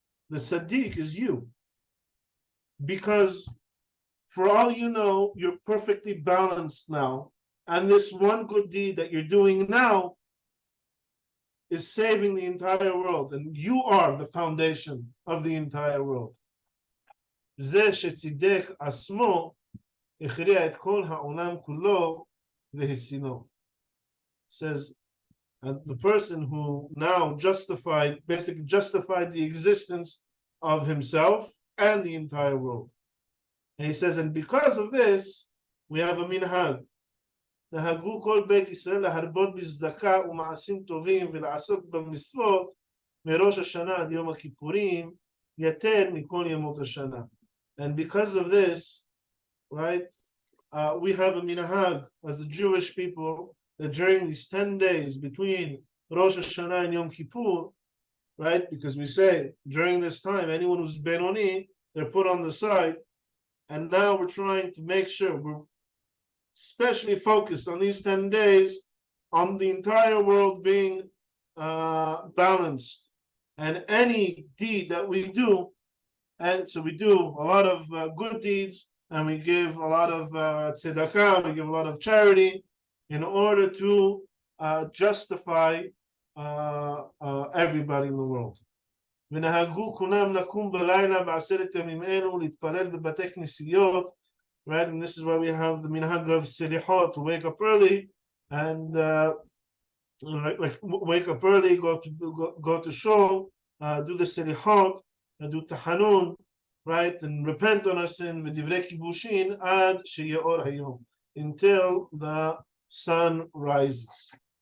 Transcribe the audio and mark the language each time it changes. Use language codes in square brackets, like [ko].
[en] The Tzaddik is you. Because for all you know, you're perfectly balanced now. And this one good deed that you're doing now is saving the entire world. And you are the foundation of the entire world. [he] זה שצידק עצמו הכריע את כל העולם כולו והצינו. [en] Says, and the person who now basically justified the existence of himself and the entire world. And he says, and because of this, we have a minhag. [he] נהגו כל בית ישראל להרבות בצדקה ומעשים טובים ולעסוק במצוות מראש השנה עד יום הכיפורים יותר מכל ימות השנה. [en] And because of this, right, we have a minhag as the Jewish people that during these 10 days between Rosh Hashanah and Yom Kippur, right, because we say during this time, anyone who's Benoni, they're put on the side. And now we're trying to make sure we're especially focused on these 10 days on the entire world being balanced. And any deed that we do, and so we do a lot of good deeds, and we give a lot of tzedakah, we give a lot of charity in order to justify everybody in the world. [he] ונהגו כולם לקום בלילה בעשרת ימים אלו להתפלל בבתי כנסיות, right? [en] And this is why we have the minhag of selihot, to wake up early and like wake up early, go to shul, do the selihot, do tahanun, right? And repent on our sin, [he] v'divrei kibushin ad sheyeor hayom, [en] until the sun rises.